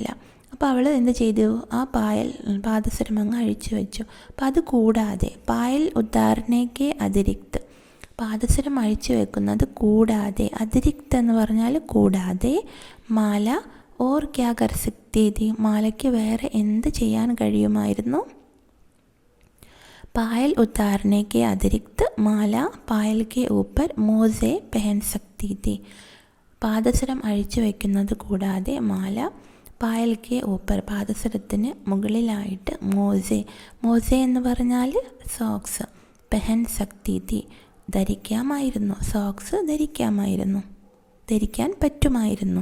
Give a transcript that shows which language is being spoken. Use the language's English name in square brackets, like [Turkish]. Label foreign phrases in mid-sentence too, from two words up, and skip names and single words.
[Malayalam] അപ്പോൾ അവൾ എന്ത് ചെയ്തു? ആ പാദസരം അങ്ങ് അഴിച്ചു വെച്ചു. അപ്പം അത് കൂടാതെ, [Hindi] पायल उतारनेके अतिरिक्त, [Malayalam] പാദസരം അഴിച്ചു വെക്കുന്നത് കൂടാതെ, അതിരിക്ത് എന്ന് പറഞ്ഞാൽ കൂടാതെ, [Hindi] माला और क्या कर सकती थी, [Malayalam] മാലയ്ക്ക് വേറെ എന്ത് ചെയ്യാൻ കഴിയുമായിരുന്നു? [Hindi] पायल उतारने के अतिरिक्त माला पायल के ऊपर मोजे पहन सकती थी. [Malayalam] പാദസരം അഴിച്ചു വയ്ക്കുന്നത് കൂടാതെ [Hindi] माला पायल के ऊपर [Malayalam] പാദസരത്തിന് മുകളിലായിട്ട് മോസെ എന്ന് പറഞ്ഞാൽ സോക്സ്, [Hindi] पहन सकती थी [Malayalam] ധരിക്കാമായിരുന്നു, സോക്സ് ധരിക്കാൻ പറ്റുമായിരുന്നു.